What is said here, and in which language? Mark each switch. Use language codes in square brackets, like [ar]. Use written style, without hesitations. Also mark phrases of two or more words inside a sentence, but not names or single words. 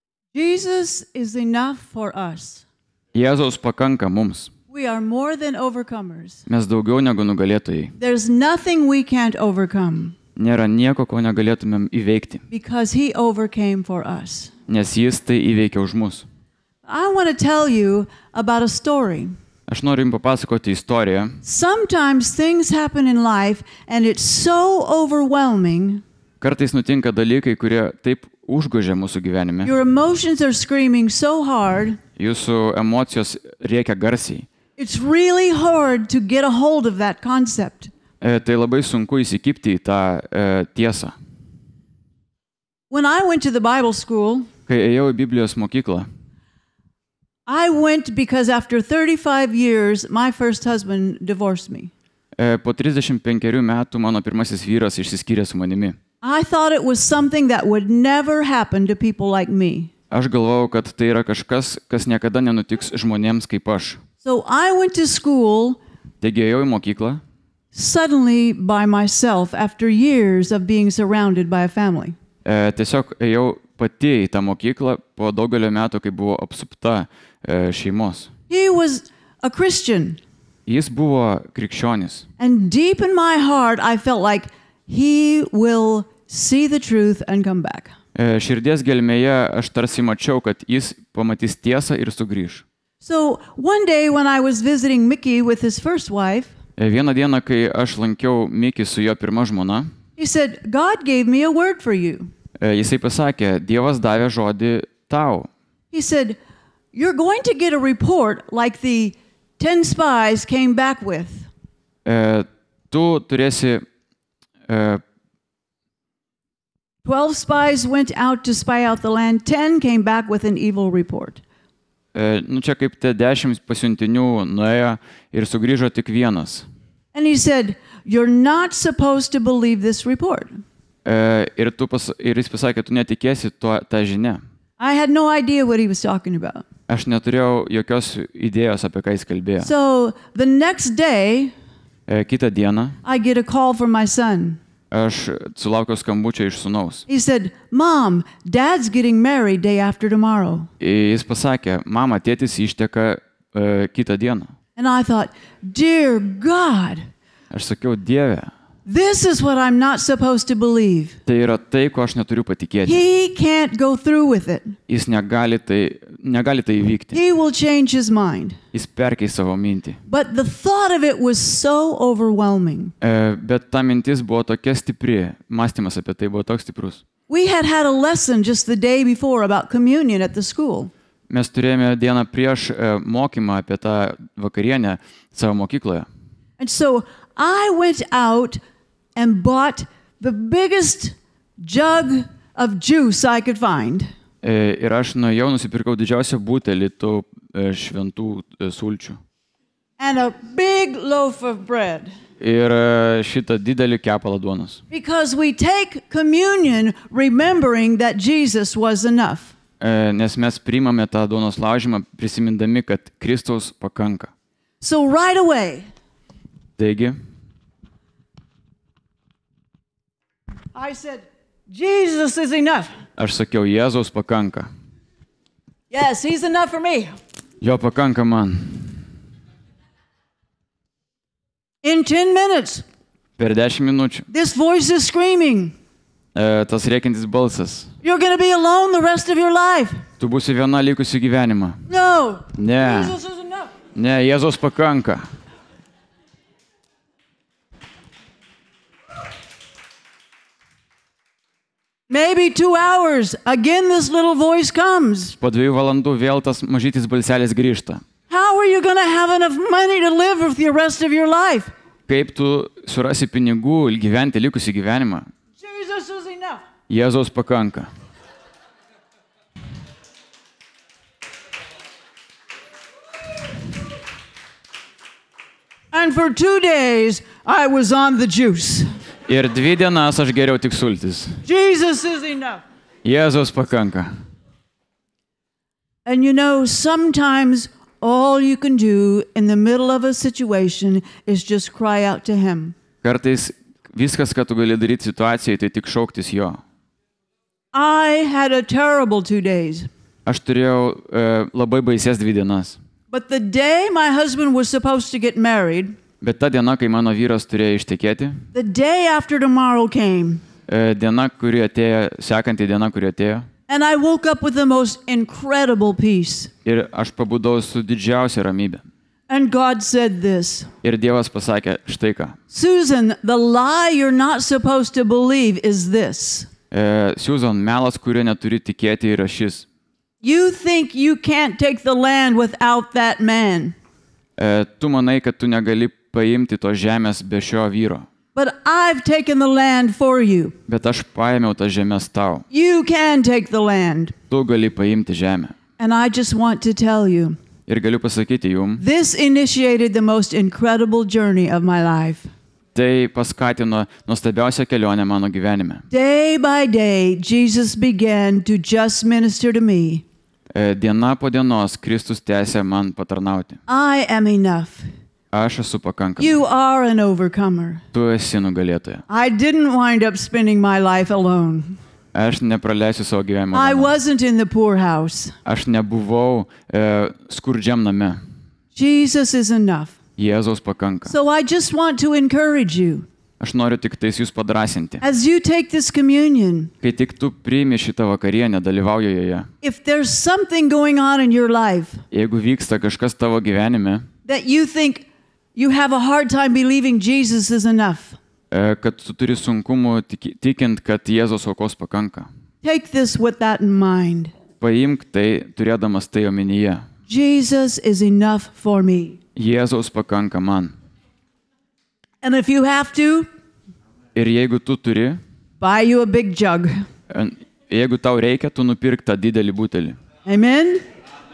[en] Jesus is enough for us. [lt] Jėzaus pakanka mums. [en] We are more than overcomers. [lt] Mes daugiau negu nugalėtojai. [en] There's nothing we can't overcome. [lt] Nėra nieko, ko negalėtumėm įveikti. [en] Because he overcame for us. [lt] Nes jis tai įveikė už mus. [en] I want to tell you about a story. [lt] Aš noriu jums papasakoti istoriją. [en] Sometimes things happen in life and it's so overwhelming. [lt] Kartais nutinka dalykai, kurie taip užgožia mūsų gyvenime. [en] Your emotions are screaming so hard. [lt] Jūsų emocijos rėkia garsiai. [en] It's really hard to get a hold of that concept. [lt] Tai labai sunku įsikibti į tą tiesą. [en] When I went to the Bible school, [lt] Kai ėjau į Biblijos mokyklą, [en] I went because after 35 years, my first husband divorced me. [lt] Po 35 metų mano pirmasis vyras išsiskyrė su manimi. [en] I thought it was something that would never happen to people like me. [lt] Aš galvojau, kad tai yra kažkas, kas niekada nenutiks žmonėms kaip aš. [en] So I went to school [lt] Taigi ėjau į mokyklą, [en] suddenly by myself after years of being surrounded by a family. [lt] Tiesiog ėjau pati į tą mokyklą po daugelio metų, kai buvo apsupta šeimos. [en] He was a Christian. [lt] Jis buvo krikščionis. [en] And deep in my heart, I felt like he will see the truth and come back. [lt] Širdies gelmėje aš tarsi mačiau, kad jis pamatys tiesą ir sugrįš. [en] So one day when I was visiting Mickey with his first wife, [lt] Vieną dieną, kai aš lankiau Mikį su jo pirma žmona, [en] he said, God gave me a word for you. [lt] Jisai pasakė, Dievas davė žodį tau. [en] He said, you're going to get a report like the 10 spies came back with. [lt] Tu turėsi [en] 12 spies went out to spy out the land. 10 came back with an evil report. [lt] Čia kaip te 10 pasiuntinių nuėjo ir sugrįžo tik vienas. [en] And he said, you're not supposed to believe this report. [lt] Ir jis pasakė, tu netikėsi tą žinią. [en] I had no idea what he was talking about. [lt] Aš neturėjau jokios idėjos, apie ką jis kalbėjo. [en] So the next day, [lt] Kitą dieną [en] I get a call from my son. [lt] aš sulaukiau skambučio iš sūnaus. [en] He said, Mom, Dad's getting married day after tomorrow. [lt] Jis pasakė, mama, tėtis išteka kitą dieną. [en] And I thought, dear God, [lt] Aš sakiau, Dieve, [en] this is what I'm not supposed to believe. [lt] tai yra tai, ko aš neturiu patikėti. [en] He can't go through with it. [lt] Jis negali tai įvykti. [en] He will change his mind. [lt] Jis perkeis savo mintį. [en] But the thought of it was so overwhelming. [lt] Bet ta mintis buvo tokia stipri, mąstymas apie tai buvo toks stiprus. [en] We had a lesson just the day before about communion at the school. [lt] Mes turėjome dieną prieš mokymą apie tą vakarienę savo mokykloje. [en] And so I went out and bought the biggest jug of juice I could find. [lt] Ir aš nuėjau, nusipirkau didžiausią butelį tų šventų sulčių. [en] And a big loaf of bread. [lt] Ir šitą didelį kepalą duonos. [en] Because we take communion remembering that Jesus was enough. [lt] Nes mes priimame tą duonos laužymą, prisimindami, kad Kristaus pakanka. [en] So right away, [lt] Taigi, [en] I said, Jesus is enough. [lt] aš sakiau, Jėzaus pakanka. [en] Yes, he's enough for me. [lt] Jo pakanka man. [en] In 10 minutes, [lt] Per 10 minučių. [en] this voice is screaming, [lt] Tas rėkiantis balsas. [en] you're going to be alone the rest of your life. [lt] Tu būsi viena likusi gyvenimą. [en] No, [lt] Ne, [en] Jesus is enough. [lt] ne, Jėzaus pakanka. [en] Maybe 2 hours, again this little voice comes. [lt] Po 2 valandų vėl tas mažytis balselis grįžta. [en] How are you going to have enough money to live with the rest of your life? [lt] Kaip tu surasi pinigų gyventi likusį gyvenimą? [en] Jesus is enough. [lt] Jėzaus pakanka. [en] And for 2 days, I was on the juice. [lt] Ir 2 dienas aš geriau tik sultis. [en] Jesus is enough. [lt] Jėzaus pakanka. [en] And you know, sometimes all you can do in the middle of a situation is just cry out to him. [lt] Kartais viskas, ką tu gali daryti situacijai, tai tik šauktis jo. [en] I had a terrible 2 days. [lt] Aš turėjau labai baises 2 dienas. [en] But the day my husband was supposed to get married, [lt] Bet ta diena, kai mano vyras turėjo ištekėti, [en] the day after tomorrow came, [lt] diena, kuri atėjo, sekanti diena, kuri atėjo, [en] and I woke up with the most incredible peace. [lt] ir aš pabudau su didžiausia ramybė. [en] And God said this, [lt] Ir Dievas pasakė, štai ką. [en] Susan, the lie you're not supposed to believe is this. [lt] Suzan, melas, kurio neturi tikėti, yra šis. [en] You think you can't take the land without that man. [lt] Tu manai, kad tu negali paimti tos žemės be šio vyro. [en] But I've taken the land for you. [lt] Bet aš paėmiau tas žemės tau. [en] You can take the land. [lt] Tu gali paimti žemę. [en] And I just want to tell you, [lt] Ir galiu pasakyti jum, [en] this initiated the most incredible journey of my life. [lt] tai paskatino nuostabiausią kelionę mano gyvenime. [en] Day by day, Jesus began to just minister to me. [lt] Diena po dienos Kristus tęsė man patarnauti. [en] I am enough. [lt] Aš esu pakankamas. [en] You are an overcomer. [lt] Tu esi nugalėtoja. [en] I didn't wind up spending my life alone. [lt] Aš nepraleisiu savo gyvenimo. [en] I [lt] viena. [en] wasn't in the poorhouse. [lt] Aš nebuvau skurdžiam name. [en] Jesus is enough. [lt] Jėzaus pakanka. [en] So I just want to encourage you. [lt] Aš noriu tik tais jūs padrasinti. [en] As you take this communion, [lt] Kai tik tu priimi šitą vakarienę, dalyvauji joje. [en] if there's something going on in your life [lt] Jeigu vyksta kažkas tavo gyvenime, [en] that you think you have a hard time believing Jesus is enough, [lt] kad tu turi sunkumų tikint, kad Jėzaus aukos pakanka. [en] take this with that in mind. [lt] Paimk tai, turėdamas tai omenyje. [en] Jesus is enough for me. [lt] Jėzaus pakanka man. [en] And if you have to, [lt] Ir jeigu tu turi, [en] buy you a big jug. [lt] jeigu tau reikia, tu nupirk tą didelį butelį. [en] Amen?